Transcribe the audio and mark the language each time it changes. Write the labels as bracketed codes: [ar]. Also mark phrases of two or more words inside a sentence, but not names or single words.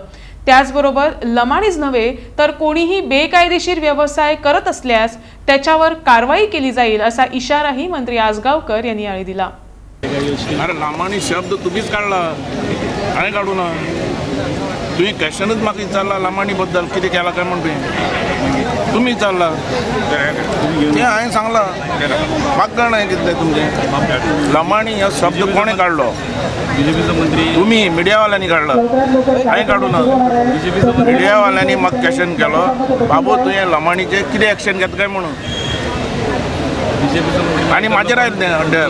[mr] त्याचबरोबर लमाणीच नव्हे तर कोणीही बेकायदेशीर व्यवसाय करत असल्यास त्याच्यावर कारवाई केली जाईल असा इशाराही मंत्री आसगावकर यांनी यावेळी दिला। [kok] अरे लमाणी शब्द तुम्हीच काढला, हांवें काढू ना। तुम्ही क्वेश्चनच म्हाका विचारला लमाणी बद्दल कितें केला काय म्हणून तुम्ही विचारला ते हांवें सांगला। म्हाका कळना कितलें तुमचें लमाणी हो शब्द कोणें काढलो? बीजेपीचो मंत्री तुम्ही मिडियावाल्यांनी काढला, हांवें काढू ना। मिडियावाल्यांनी म्हाका क्वेश्चन केलो, बाबू तुवें लमाणीचेर कितें एक्शन घेता काय म्हणून आणि माझेर आयले अड्ड्यार